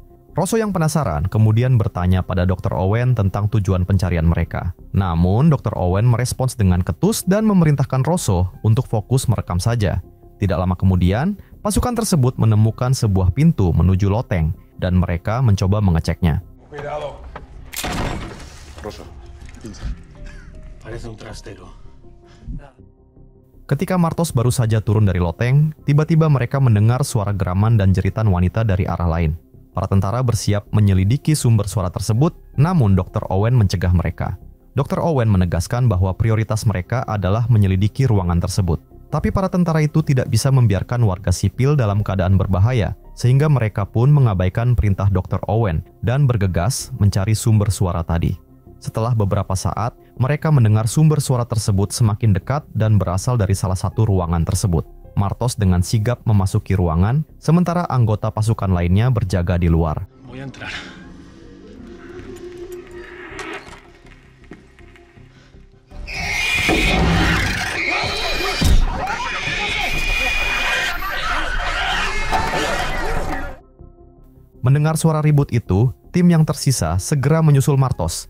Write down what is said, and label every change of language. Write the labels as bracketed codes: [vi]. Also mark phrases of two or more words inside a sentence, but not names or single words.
[id] Rosso yang penasaran kemudian bertanya pada Dr. Owen tentang tujuan pencarian mereka. Namun Dr. Owen merespons dengan ketus dan memerintahkan Rosso untuk fokus merekam saja. Tidak lama kemudian, pasukan tersebut menemukan sebuah pintu menuju loteng dan mereka mencoba mengeceknya. [es] Cuidado. Rosso, pinza. Parece un trastero. [id] Ketika Martos baru saja turun dari loteng, tiba-tiba mereka mendengar suara geraman dan jeritan wanita dari arah lain. Para tentara bersiap menyelidiki sumber suara tersebut, namun Dr. Owen mencegah mereka. Dr. Owen menegaskan bahwa prioritas mereka adalah menyelidiki ruangan tersebut. Tapi para tentara itu tidak bisa membiarkan warga sipil dalam keadaan berbahaya, sehingga mereka pun mengabaikan perintah Dr. Owen dan bergegas mencari sumber suara tadi. Setelah beberapa saat, mereka mendengar sumber suara tersebut semakin dekat dan berasal dari salah satu ruangan tersebut. Martos dengan sigap memasuki ruangan, sementara anggota pasukan lainnya berjaga di luar. [es] Voy a entrar. [id] Mendengar suara ribut itu, tim yang tersisa segera menyusul Martos.